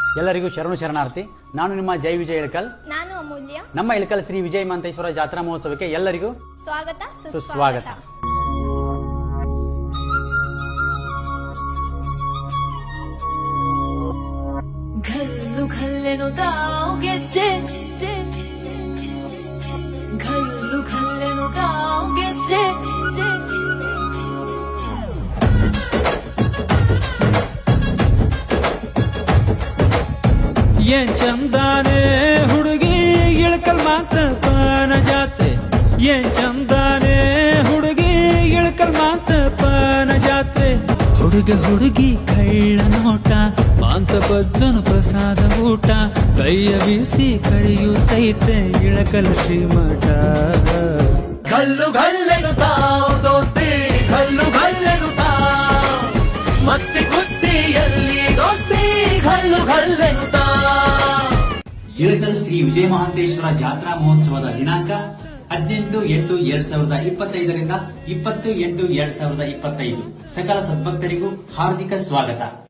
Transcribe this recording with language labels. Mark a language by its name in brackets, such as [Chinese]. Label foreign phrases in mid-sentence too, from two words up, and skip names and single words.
[Kannada] ಎಲ್ಲರಿಗೂ ಶರಣಾರ್ಥಿ. ನಾನು ನಿಮ್ಮ ಜೈ ವಿಜಯ್ ಇಳಕಲ್. ನಾನು ಅಮೂಲ್ಯ. ನಮ್ಮ ಇಳಕಲ್ ಶ್ರೀ ವಿಜಯ ಮಂತೇಶ್ವರ ಜಾತ್ರಾ ಮಹೋತ್ಸವಕ್ಕೆ ಎಲ್ಲರಿಗೂ ಸ್ವಾಗತ ಸುಸ್ವಾಗತ. [Lambadi] घल्लू घल्लेनो दाव ಗೆಜ್ಜೆ घल्लू घल्लेनो दाव ಗೆಜ್ಜೆ [Kannada] ಏನ್ ಚಂದಾನೆ ಹುಡುಗಿ ಇಳಕಲ್ ಮಾತ ಪಾನ ಜಾತ್ರೆ. ಏನ್ ಚಂದಾನೆ ಹುಡುಗಿ ಇಳಕಲ್ ಮಾತ ಪಾನ ಜಾತ್ರೆ. ಹುಡುಗಿ ಕಳ್ಳ ನೋಟ ಮಾಂತ ಬಜ್ಜನ ಪ್ರಸಾದ ಊಟ. ಕೈಯ ಬೀಸಿ ಕರೆಯುತ್ತೈತೆ ಇಳಕಲ್ ಶ್ರೀಮಠ. [Lambadi] घल्लू घल्लेनो दाव ದೋಸ್ತಿ घल्लू घल्लेनो दाव [Kannada] ಮಸ್ತಿ ಕುಸ್ತಿಯಲ್ಲಿ ದೋಸ್ತಿ [Lambadi] घल्लू घल्लेनो दाव. [Kannada] ಇಳಕಲ್ ಶ್ರೀ ವಿಜಯ ಮಹಾಂತೇಶ್ವರ ಜಾತ್ರಾ ಮಹೋತ್ಸವದ ದಿನಾಂಕ 18/8/2025 ರಿಂದ 20/8/2025. ಸಕಲ ಸದ್ಭಕ್ತರಿಗೂ ಹಾರ್ದಿಕ ಸ್ವಾಗತ.